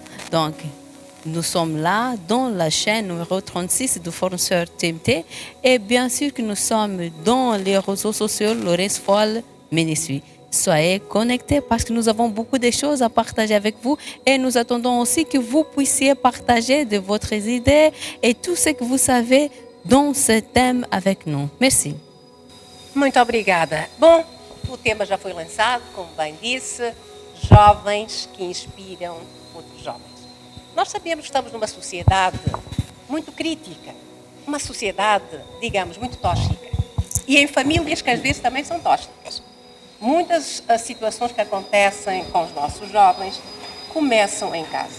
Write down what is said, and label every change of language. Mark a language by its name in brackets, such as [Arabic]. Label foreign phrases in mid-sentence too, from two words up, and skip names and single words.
[French] Donc, nous sommes là dans la chaîne numéro 36 du fournisseur TMT et bien sûr que nous sommes dans les réseaux sociaux Lourenço Fole Ministries. Soyez connectés parce que nous avons beaucoup de choses à partager avec vous et nous attendons aussi que vous puissiez partager de votre idées et tout ce que vous savez dans ce thème avec nous. Merci. [Portuguese] Muito obrigada. Bom, o tema já foi lançado, como bem disse, jovens que inspiram outros jovens. Nós sabemos que estamos numa sociedade muito crítica, uma sociedade, digamos, muito tóxica. E em famílias que às vezes também são tóxicas. Muitas situações que acontecem com os nossos jovens começam em casa.